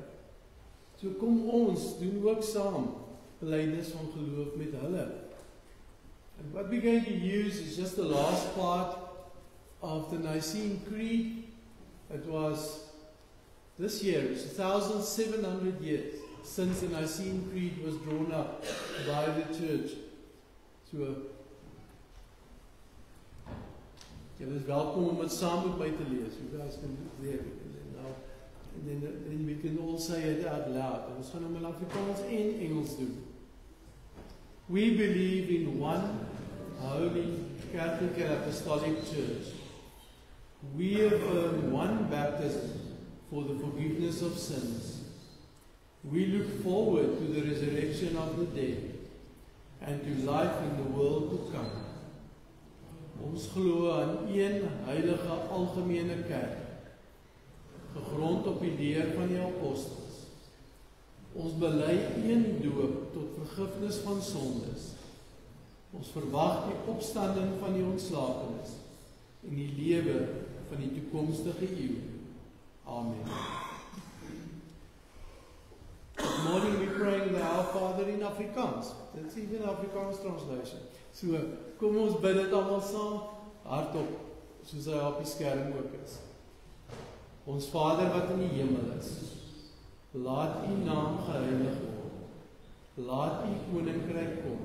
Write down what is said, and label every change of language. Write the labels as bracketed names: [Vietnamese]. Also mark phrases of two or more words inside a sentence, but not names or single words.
[Afrikaans] So kom ons doen ook saam belydenis van geloof met hulle. [English] And what we're going to use is just the last part of the Nicene Creed. It was this year, it's 1,700 years since the Nicene Creed was drawn up by the church. [Afrikaans] So julle is welkom om dit saam met my te lees. [English] You guys can do there. And then we can all say it out loud. [Afrikaans] Ons gaan hom in Afrikaans en Engels doen. [English] We believe in one holy Catholic and Apostolic Church. We affirm one baptism for the forgiveness of sins. We look forward to the resurrection of the dead and to life in the world to come. [Afrikaans] Ons glo aan een heilige algemene kerk, gegrond op die leer van die apostels. Ons bely een doop tot vergifnis van sondes. Ons verwag die opstanding van die ontslapenis en die lewe van die toekomstige eeu. Amen. [English] This morning we're praying the Our Father in Afrikaans. That's even Afrikaans translation. [Afrikaans] So, kom ons bid dit almal saam, hardop, soos hy op die skerm ook is. Ons Vader wat in die hemel is, laat U naam geheilig word. Laat U koninkryk kom.